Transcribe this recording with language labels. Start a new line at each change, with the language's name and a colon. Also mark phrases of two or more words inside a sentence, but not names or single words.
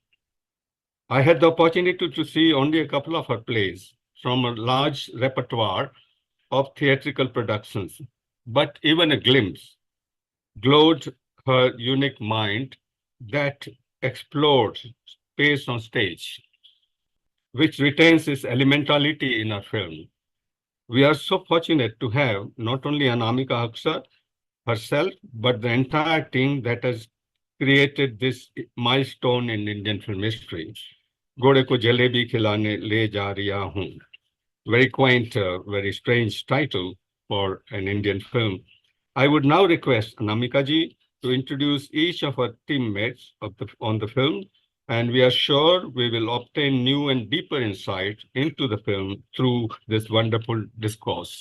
English: I had the opportunity to see only a couple of her plays from a large repertoire of theatrical productions, but even a glimpse glowed her unique mind that explored space on stage, which retains its elementality in our film. We are so fortunate to have not only Anamika Haksar herself, but the entire team that has created this milestone in Indian film history. Ghode ko Jalebi Khilane le ja Riya Hoon. Very quaint, very strange title for an Indian film. I would now request Anamika ji to introduce each of our teammates on the film, and we are sure we will obtain new and deeper insight into the film through this wonderful discourse.